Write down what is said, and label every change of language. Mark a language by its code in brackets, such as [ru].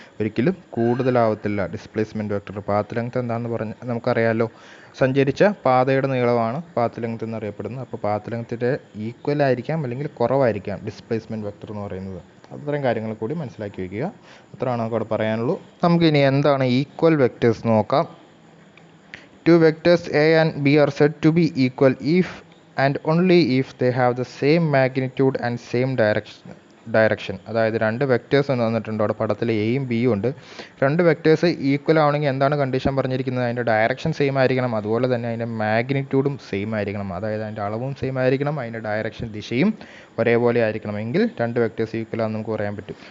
[ml] ഒരിക്കലും കൂടുതലാവത്തില്ല displacement vector. Path length എന്താണെന്ന് നമുക്കറിയാമല്ലോ, സഞ്ചരിച്ച പാതയുടെ നീളമാണ് പാത്ത് ലെങ്ത് എന്നറിയപ്പെടുന്നത്. അപ്പോൾ പാത്ത് ലെങ്ത്തിൻ്റെ ഈക്വൽ ആയിരിക്കാം അല്ലെങ്കിൽ കുറവായിരിക്കാം ഡിസ്പ്ലേസ്മെൻറ്റ് വെക്റ്റർ എന്ന് പറയുന്നത്. അത്തരം കാര്യങ്ങൾ കൂടി മനസ്സിലാക്കി വയ്ക്കുക. അത്രയാണ് നമുക്ക് അവിടെ പറയാനുള്ളൂ. നമുക്കിനി എന്താണ് ഈക്വൽ വെക്റ്റേഴ്സ് നോക്കാം. [en] Two vectors A and B are said to be equal if and only if they have the same magnitude and same direction. [ml] അതായത് 2 വെക്റ്റേഴ്സ് എന്ന് തന്നിട്ടുണ്ട്. അവിടെ പടത്തിൽ എയും ബിയും ഉണ്ട്. 2 വെക്റ്റേഴ്സ് ഈക്വൽ ആവണമെങ്കിൽ എന്താണ് കണ്ടീഷൻ പറഞ്ഞിരിക്കുന്നത്, അതിൻ്റെ ഡയറക്ഷൻ സെയിം ആയിരിക്കണം, അതുപോലെ തന്നെ അതിൻ്റെ മാഗ്നിറ്റ്യൂഡും സെയിം ആയിരിക്കണം. അതായത് അതിൻ്റെ അളവും സെയിം ആയിരിക്കണം, അതിൻ്റെ ഡയറക്ഷൻ ദിശയും ഒരേപോലെ ആയിരിക്കണമെങ്കിൽ 2 വെക്റ്റേഴ്സ് ഈക്വൽ ആണെന്ന് നമുക്ക് പറയാൻ പറ്റും.